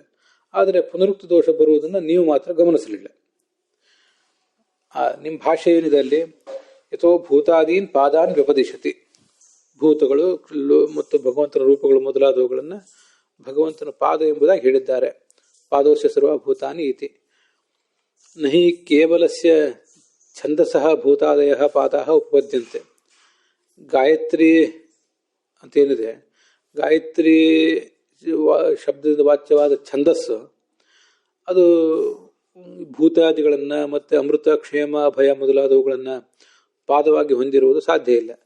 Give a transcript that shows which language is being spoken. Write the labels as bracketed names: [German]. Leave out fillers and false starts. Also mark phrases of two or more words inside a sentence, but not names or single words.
[Kannada] ಆದರೆ ಪುನರುಕ್ತಿ ದೋಷ ಬರುವುದನ್ನು ನೀವು ಮಾತ್ರ ಗಮನಿಸಲಿಲ್ಲ. ನಿಮ್ಮ ಭಾಷೆ ಏನಿದೆ ಅಲ್ಲಿ, [Sanskrit] ಯಥೋ ಭೂತಾದೀನ್ ಪಾದಾನ್ ವ್ಯಪದಿಶತಿ, [Kannada] ಭೂತಗಳು ಮತ್ತು ಭಗವಂತನ ರೂಪಗಳು ಮೊದಲಾದವುಗಳನ್ನು ಭಗವಂತನ ಪಾದ ಎಂಬುದಾಗಿ ಹೇಳಿದ್ದಾರೆ. [Sanskrit] ಪಾದೋಸ್ಯ ಸರ್ವ ಭೂತಾನಿ ಇತಿ. ನಹಿ ಕೇವಲಸ್ಯ ಛಂದಸಃ ಭೂತಾದಯ ಪಾದಾಃ ಉಪಪದ್ಯಂತೆ. [Kannada] ಗಾಯತ್ರಿ ಅಂತೇನಿದೆ, ಗಾಯತ್ರಿ ಶಬ್ದದ ವಾಚ್ಯವಾದ ಛಂದಸ್ಸು ಅದು ಭೂತಾದಿಗಳನ್ನು ಮತ್ತು ಅಮೃತ, ಕ್ಷೇಮ, ಭಯ ಮೊದಲಾದವುಗಳನ್ನು ಪಾದವಾಗಿ ಹೊಂದಿರುವುದು ಸಾಧ್ಯ ಇಲ್ಲ.